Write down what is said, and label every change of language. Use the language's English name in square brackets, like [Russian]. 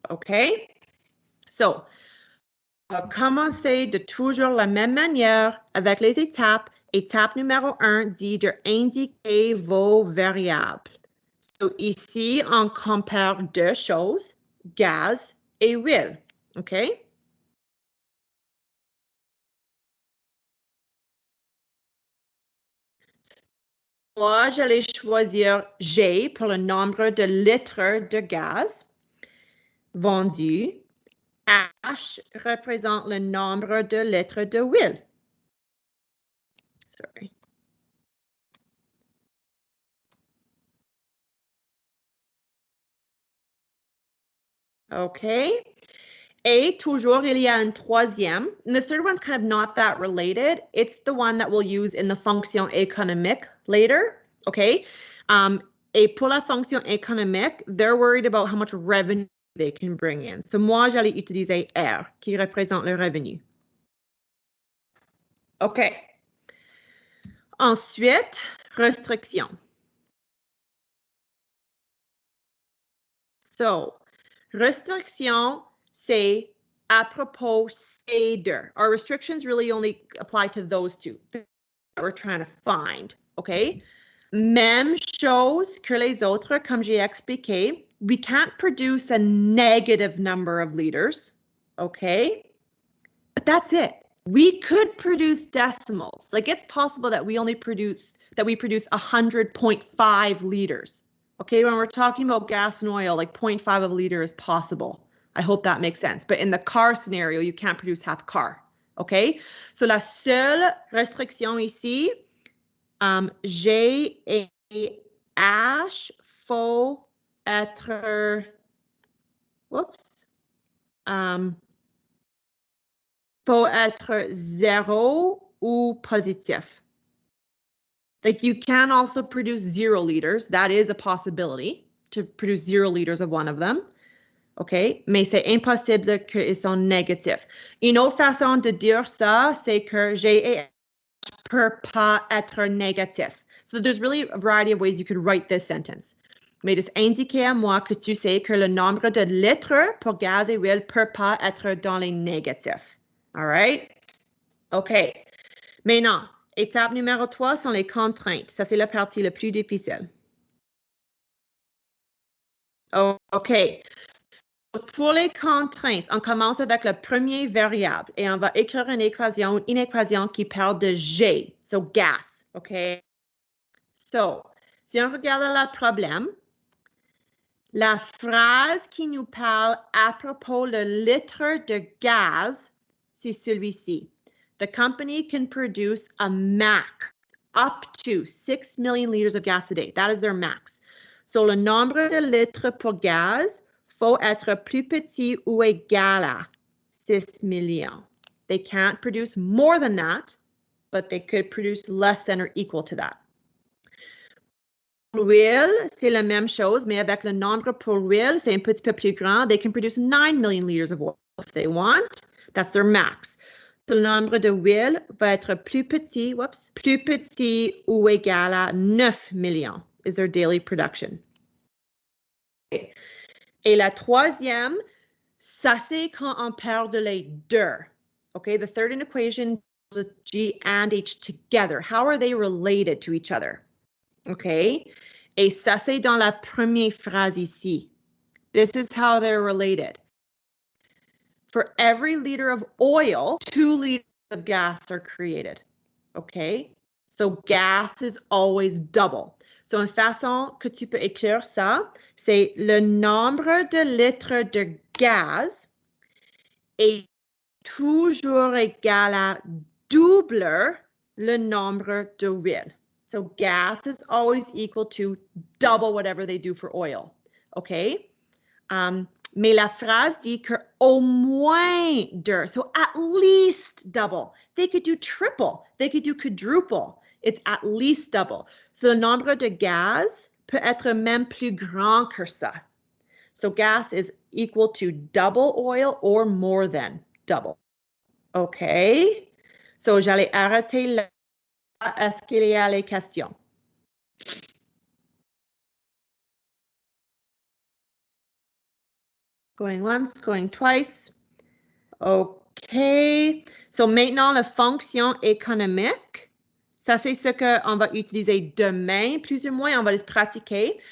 [English] Okay? [French] So, on va commencer de toujours la même manière avec les étapes. Étape numéro 1 dit d'indiquer vos variables. So, ici, on compare 2 choses, gaz et huile. OK? Moi, j'allais choisir G pour le nombre de litres de gaz vendus. H représente le nombre de litres de huile. [English] Sorry. [French] Okay. Et toujours, il y a un troisième. [English] And this third one's kind of not that related. It's the one that we'll use in the fonction économique later. Okay. [French] Et pour la fonction économique, [English] they're worried about how much revenue they can bring in. [French] So moi, j'allais utiliser R, qui représente le revenu. OK. Ensuite, restriction. So, restriction, c'est à propos ces deux. [English] Our restrictions really only apply to those two that we're trying to find, okay? [French] Même chose que les autres, comme j'ai expliqué, [English] we can't produce a negative number of liters, okay? But that's it. We could produce decimals. Like it's possible that we produce 100.5 liters. Okay, when we're talking about gas and oil, like 0.5 of a liter is possible. I hope that makes sense. But in the car scenario, you can't produce half a car. [French] Okay, so la seule restriction ici, G et H faut être, faut être zéro ou positif. [English] Like you can also produce 0 liters. That is a possibility to produce 0 liters of one of them. OK? [French] Mais c'est impossible qu'ils sont négatifs. Une autre façon de dire ça, c'est que G et H ne peuvent pas être négatifs. [English] So there's really a variety of ways you could write this sentence. [French] Mais juste indiquer à moi que tu sais que le nombre de litres pour gaz et huile ne peut pas être dans les négatifs. [English] All right? [French] OK. Maintenant, étape numéro 3 sont les contraintes. Ça, c'est la partie la plus difficile. OK. Pour les contraintes, on commence avec le premier variable et on va écrire une équation qui parle de G, [English] so gas, [French] OK? So, si on regarde le problème, la phrase qui nous parle à propos de litre de gaz, c'est celui-ci. [English] The company can produce a max up to 6 million liters of gas a day. That is their max. [French] So, le nombre de litres pour gaz faut être plus petit ou égal à 6 millions. [English] They can't produce more than that, but they could produce less than or equal to that. [French] L'huile, c'est la même chose, mais avec le nombre pour l'huile, c'est un petit peu plus grand. [English] They can produce 9 million liters of oil if they want. That's their max. [French] So, le nombre de huile va être plus petit ou égal à 9 millions [English] is their daily production. [French] Okay. Et la troisième, ça c'est quand on parle de les deux. [English] Okay, the third equation with G and H together. How are they related to each other? [French] Okay, et ça c'est dans la première phrase ici. [English] This is how they're related. For every liter of oil, 2 liters of gas are created. Okay, so gas is always double. [French] So, une façon que tu peux écrire ça, c'est le nombre de litres de gaz est toujours égal à double le nombre d'huile. [English] So, gas is always equal to double whatever they do for oil. Okay? [French] Mais la phrase dit que au moins deux, [English] so at least double. They could do triple. They could do quadruple. It's at least double. [French] So, le nombre de gaz peut être même plus grand que ça. [English] So, gas is equal to double oil or more than double. [French] OK. So, j'allais arrêter là. Est-ce qu'il y a les questions? [English] Going once, going twice. OK. [French] So, maintenant, la fonction économique. Ça, c'est ce qu'on va utiliser demain, plus ou moins. On va les pratiquer.